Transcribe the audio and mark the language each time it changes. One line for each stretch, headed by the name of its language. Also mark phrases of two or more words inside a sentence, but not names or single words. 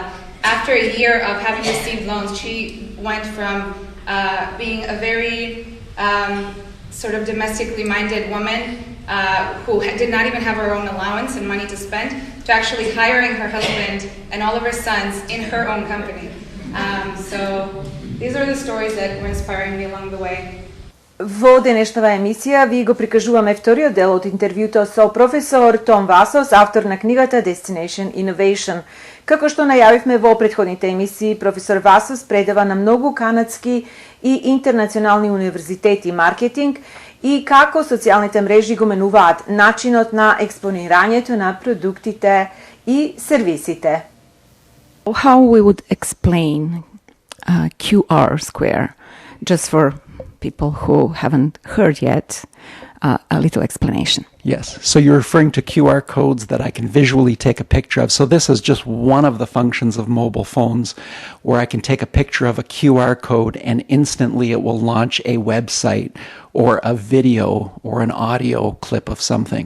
English: After a year of having received loans, she went from being a very sort of domestically minded woman who did not even have her own allowance and money to spend, to actually hiring her husband and all of her sons in her own company. So these are the stories that were inspiring me along the way.
Macedonian: Во денешната емисија ви го прикажуваме вториот дел од интервјуто со професор Том Васос, автор на книгата Destination Innovation. Како што најавивме во претходните емисии, професор Васос предава на многу канадски и интернационални универзитети маркетинг и како социјалните мрежи го менуваат начинот на експонирањето на продуктите и сервисите.
English: How we would explain QR square, just for people who haven't heard yet, a little explanation. Yes, so you're referring to QR codes that I can visually take a picture of. So this is just one of the functions of mobile phones, where I can take a picture of a QR code and instantly it will launch a website or a video or an audio clip of something.